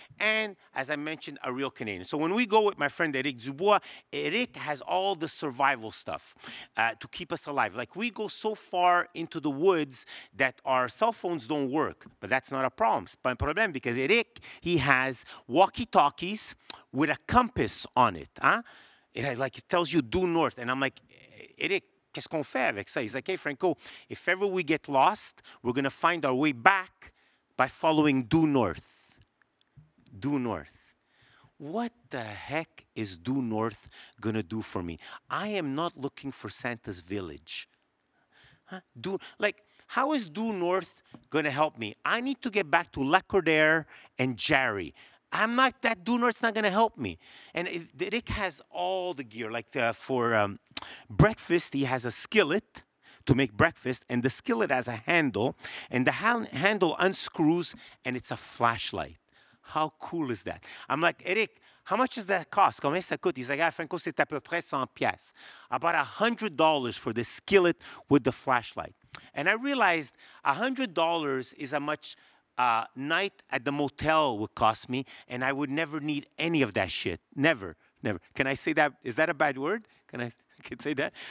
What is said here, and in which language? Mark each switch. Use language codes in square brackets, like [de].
[en] And as I mentioned, a real Canadian. So when we go with my friend Eric Dubois, Eric has all the survival stuff to keep us alive. Like we go so far into the woods that our cell phones don't work. But that's not a problem. It's not a problem because Eric, he has walkie-talkies with a compass on it. It tells you due north. And I'm like, [fr] Eric, qu'est-ce qu'on fait avec ça? [en] He's like, hey, Franco, if ever we get lost, we're going to find our way back by following due north. Due north. What the heck is due north going to do for me? I am not looking for Santa's village. How is due north going to help me? I need to get back to Lacordaire and Jarry. I'm not, that due north's not going to help me. And Rick has all the gear. Like for breakfast, he has a skillet to make breakfast, and the skillet has a handle, and the handle unscrews, and it's a flashlight. How cool is that? I'm like, Eric, how much does that cost? [fr] Combien ça coûte? [en] He's like, [fr] Franco, c'est à peu près 100 piastres. [en] About $100 for the skillet with the flashlight. And I realized $100 is how much night at the motel would cost me, and I would never need any of that shit. Never, never. Can I say that? Is that a bad word? Can I say that?